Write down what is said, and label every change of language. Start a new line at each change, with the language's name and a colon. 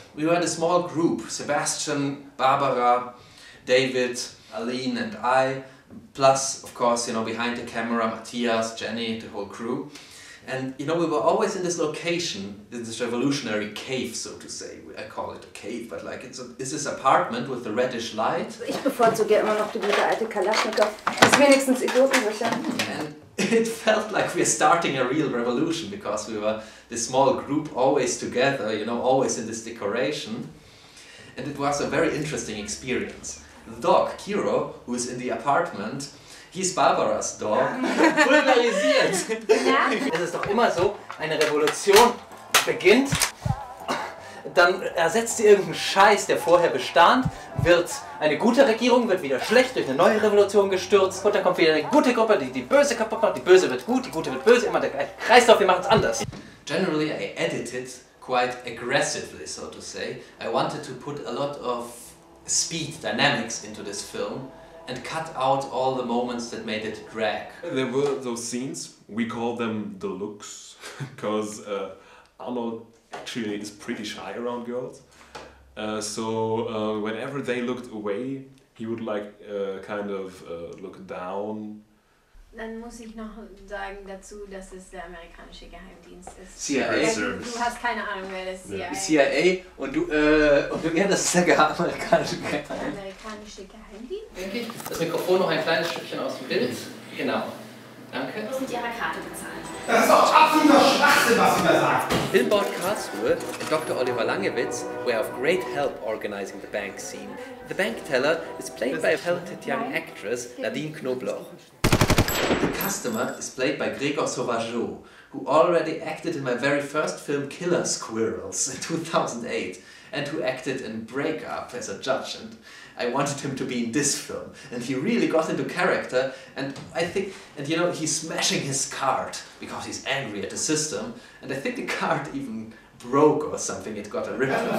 English: We were in a small group, Sebastian, Barbara, David, Aline and I, plus, of course, you know, behind the camera, Matthias, Jenny, the whole crew. And, you know, we were always in this location, this revolutionary cave, so to say. I call it a cave, but like it's this apartment with the reddish light.
German: Ich bevorzuge immer noch die gute alte Kalaschnikow. Ist wenigstens idiotensicher.
English: And it felt like we're starting a real revolution because we were this small group always together, you know, always in this decoration. And it was a very interesting experience. The dog, Kiro, who is in the apartment, he's Barbaras dog.
German: Pulverisiert! Es ist doch immer so, eine Revolution beginnt, dann ersetzt sie irgendeinen Scheiß, der vorher bestand, wird eine gute Regierung, wird wieder schlecht, durch eine neue Revolution gestürzt und dann kommt wieder eine gute Gruppe, die die Böse kaputt macht, die Böse wird gut, die Gute wird böse, immer der Kreislauf, wir machen es anders.
English: Generally I edited quite aggressively, so to say. I wanted to put a lot of speed dynamics into this film and cut out all the moments that made it drag. There were those scenes, we call them the looks, because Arnold actually is pretty shy around girls. So whenever they looked away, he would like kind of look down.
German: Dann muss ich noch sagen dazu, dass es der amerikanische Geheimdienst ist. CIA. Du hast keine Ahnung, wer das CIA ist. CIA und du, ja, das ist der amerikanische Geheimdienst. Der amerikanische Geheimdienst? Denke ich. Das Mikrofon noch ein kleines Stückchen aus dem Bild. Genau. Danke. Du musst mit ihrer Karte bezahlen. Das ist doch absoluter Schwachsinn, was Sie da sagen.
English: Filmboard Karlsruhe and Dr. Oliver Langewitz were of great help organizing the bank scene. The bank teller is played by a talented young actress, Nadine Knobloch. The customer is played by Gregor Sauvageau, who already acted in my very first film Killer Squirrels in 2008 and who acted in Break Up as a judge, and I wanted him to be in this film, and he really got into character, and I think, and you know, he's smashing his card because he's angry at the system, and I think the card even broke or something, it got a rip.